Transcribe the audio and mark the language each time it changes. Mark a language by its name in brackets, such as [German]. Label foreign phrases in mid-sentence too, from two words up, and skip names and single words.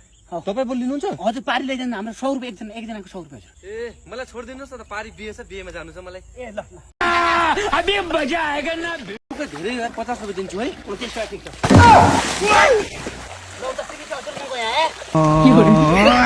[Nepali] तपाईँ पो लिनुहुन्छ? हजुर पारी लैजान्छ हाम्रो 100 रुपियाँ एकजनाको 100 रुपियाँ हजुर। ए मलाई छोडिदिनुहोस् न त, पारी बिहे छ, बिहेमा जानु छ मलाई। [Hindi] ए ल ल अबे मजा आएगा ना। [Nepali] धेरै यार 50 रुपियाँ दिन्छु है। ठिक छ। लौ त सिधै हजुर म गए।